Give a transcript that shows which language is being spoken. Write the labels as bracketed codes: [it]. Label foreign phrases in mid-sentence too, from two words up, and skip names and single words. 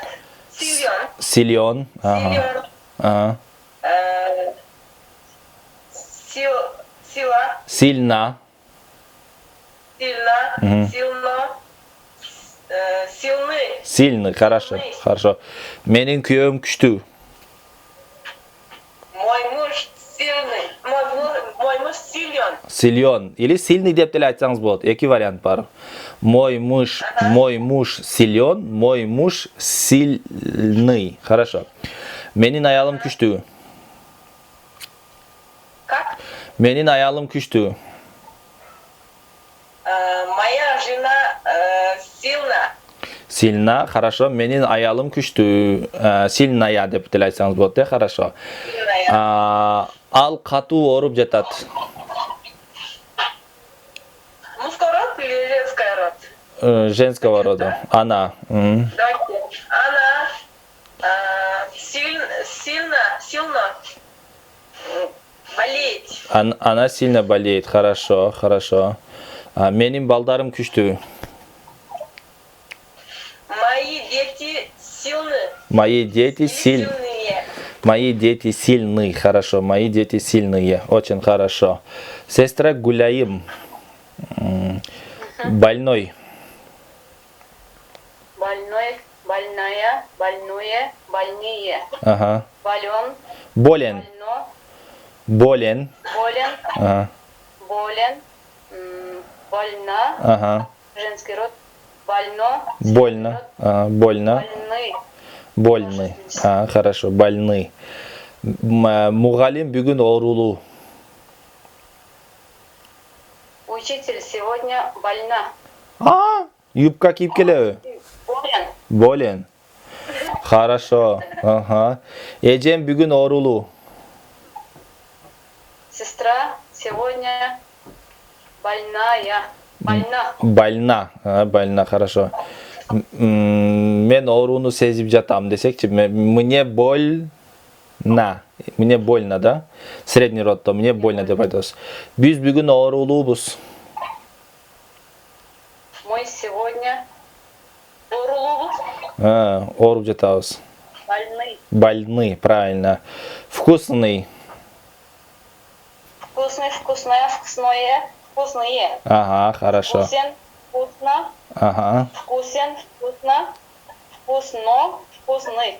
[ru] Силен. Силен. Ага. Силен. Ага. Сила. Сильно. Сильно. Мгм. Сильно. Сильный. Сильный, хорошо. Сильный. Хорошо. [ky] Менин күйөөм күчтүү. [ru] Мой муж сильный. Мой муж силен. Силен. Или сильный [ky] деп деле айтсаңыз болот. Эки вариант бар. [ru] Мой муж силен, мой муж сильный. Хорошо. [ky] Менин аялым күчтүү. [ru] Как? [ky] Менин аялым күчтүү. [ru] Моя жена сильна. Сильна, хорошо. [ky] Менин аялым күчтүү. Сильная деп деле айтсаңыз болот, [ru] хорошо. Сильная. [ky] Ал катуу ооруп жатат. [ru] Мужской род или женский род? Женского рода. Она. Давайте. Она сильно болеет. Она сильно болеет. Хорошо, хорошо. [ky] Менин балдарым күчтүү. [ru] Мои дети сильны. Мои дети сильные. Сильные. Мои дети сильные. Хорошо. Мои дети сильные. Очень хорошо. Сестра Гуляим. Больной. Больной, больная, больное, больные. Ага. Болен, Болен. больно, Болен. болен, Ага. болен, больна. Ага. Женский род. Больно. Больно. Больно. Больны. Больный. Хорошо. Больный. [ky] Мугалим бүгүн оорулуу. [ru] Учитель сегодня больна. [ky] Юбка кийип келеби? [ru] Болен. Болен. Хорошо. Ага. [ky] Эжем бүгүн оорулуу. [ru] Сестра сегодня больная. Больна. Больна. Больна, хорошо. [ky] Мен ооруну сезип жатам десекчи, [ru] мне больно. Мне больно, да? Средний роддо, мне больно [ky] деп айтабыз. Биз бүгүн оорулуубуз. [ru] Мы сегодня оорулуубуз. [ky] Ооруп жатабыз. [ru] Больны. Больны, правильно. Вкусный. Вкусный, вкусная, вкусное, вкусные. Ага, хорошо. Вкусен, вкусно, Ага. вкусен, вкусно, вкусно, вкусный.